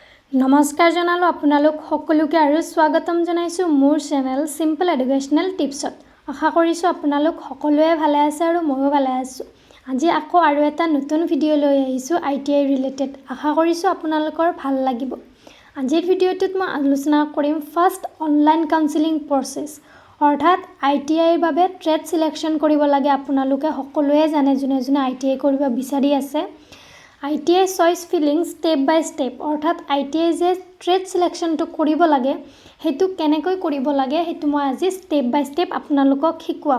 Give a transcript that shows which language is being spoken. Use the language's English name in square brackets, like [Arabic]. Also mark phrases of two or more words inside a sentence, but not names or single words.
[Assamese] নমস্কাৰ জনালোঁ আপোনালোক সকলোকে আৰু স্বাগতম জনাইছোঁ মোৰ চেনেল চিম্পল এডুকেচনেল টিপছত। আশা কৰিছোঁ আপোনালোক সকলোৱে ভালে আছে আৰু ময়ো ভালে আছোঁ। আজি আকৌ আৰু এটা নতুন ভিডিঅ লৈ আহিछु ITI रिलेटेड। আশা কৰিছোঁ आपनालोকৰ ভাল লাগিব। আজিৰ ভিডিঅ'টোত মই আলোচনা কৰিম ফাৰ্ষ্ট অনলাইন কাউন্সেলিং প্ৰসেস। অৰ্থাৎ ITI ৰ বাবে ট্ৰেড সিলেকশন কৰিব লাগে आपनालोके সকলোৱে জানে যোনে ITI কৰিব বিচাৰি আছে। ITI চইচ ফিলিং স্টেপ বাই স্টেপ অৰ্থাৎ ITI যে ট্ৰেড সিলেকশনটো কৰিব লাগে হেতু কেনেকৈ কৰিব লাগে হেতু মই আজি স্টেপ বাই স্টেপ আপোনালোকক শিকাম।